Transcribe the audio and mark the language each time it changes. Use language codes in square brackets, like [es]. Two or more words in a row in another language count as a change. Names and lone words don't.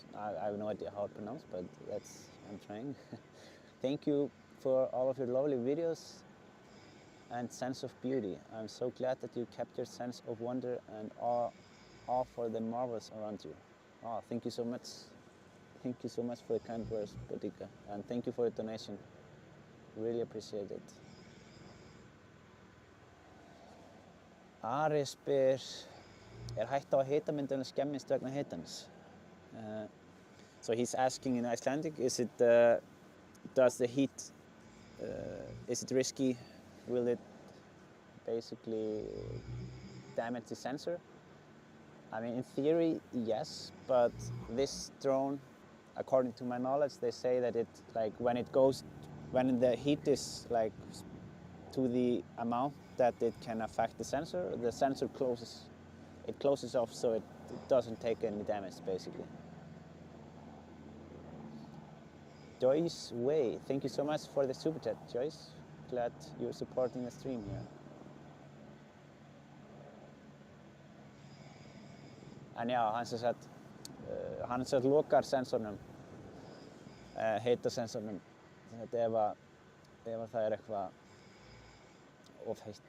[en] I have no idea how it's pronounced, but I'm trying. Thank you for all of your lovely videos and sense of beauty. I'm so glad that you kept your sense of wonder and awe for the marvels around you. Oh, thank you so much. Thank you so much for the kind words, Bodika, and thank you for the donation. Really appreciate it. [is] Ari spyr, hætta á hitamyndun skemmist vegna hitans? [en] So he's asking in Icelandic, is it does the heat is it risky? Will it basically damage the sensor? I mean, in theory, yes, but this drone, according to my knowledge, they say that it, like, when the heat is like to the amount that it can affect the sensor closes off, so it doesn't take any damage, basically. Joyce Way, thank you so much for the super chat, Joyce. Glad you're supporting the stream here. [is] En já, hann sem lokar sensornum, hitasensornum, þetta ef það eitthvað of heitt.